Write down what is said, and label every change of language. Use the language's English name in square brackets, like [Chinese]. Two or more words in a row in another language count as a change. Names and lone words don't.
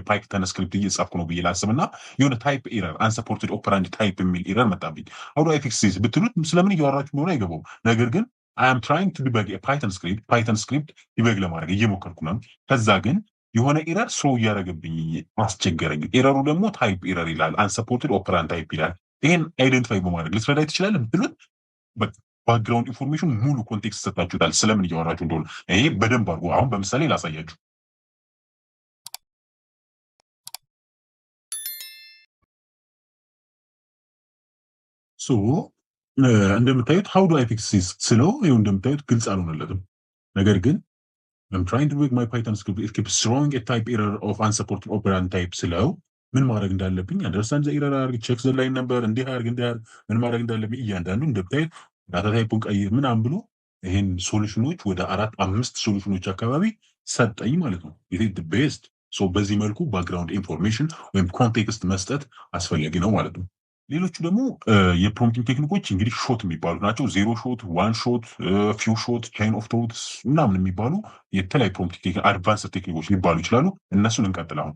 [English] Python script [Amharic] እየጻፍኩ ነው ብዬ ላስብና የሆነ [English] type error unsupported operand type [Amharic] የሚል ኤረር መጣብኝ። [English] how do I fix [Amharic] ብትሉት ስለምን እያወራችሁ እንደሆነ አይገባውም። ነገር ግን [English] I am trying to debug Python script [Amharic] ዲበግ ለማድረግ እየሞከርኩ ነው። ከዛ ግን የሆነ [English] error throw [Amharic] እያደረገብኝ አስቸገረኝ። ኤረሩ ደግሞ [English] type error [Amharic] ይላል፣ [English] unsupported operand type [Amharic] ይላል። ይሄን አይደንቲፋይ በማድረግ ልትረዳይ ትችላለህ ብትሉት [English] background information [Amharic] ሙሉ ኮንቴክስት ሰጣችሁታል፣ ስለምን እያወራችሁ እንደሆነ። ይሄ በደንብ አድርጎ አሁን በምሳሌ ላሳያችሁ። እንደምታዩት [English] how do I fix this [Amharic] ስለው ይኸው እንደምታዩት ግልጽ አልሆነለትም። ነገር ግን [English] I'm trying to make my Python script it keeps throwing a type error of unsupported operand type [Amharic] ስለው ምን ማድረግ እንዳለብኝ [English] understand the error [Amharic] አድርግ፣ [English] check the line [Amharic] ነበር፣ እንዲህ አድርግ ምን ማድረግ እንዳለብኝ እያንዳንዱ እንደምታዩት ዳታ ታይፑን ቀይር ምናምን ብሎ ይሄን ሶሉሽኖች ወደ 4-5 ሶሉሽኖች አካባቢ ሰጠኝ ማለት ነው። [English] it is the best። [Amharic] በዚህ መልኩ [English] background information [Amharic] ወይም ኮንቴክስት መስጠት አስፈላጊ ነው ማለት ነው። ሌሎቹ ደግሞ የፕሮምፕቲንግ ቴክኒኮች እንግዲህ ሾት የሚባሉ ናቸው። [English] zero shot, one shot, few shot, chain of thoughts [Amharic] ምናምን የሚባሉ የተለያዩ [English] prompting advanced [Amharic] ቴክኒኮች ሊባሉ ይችላሉ። እነሱን እንቀጥል። አሁን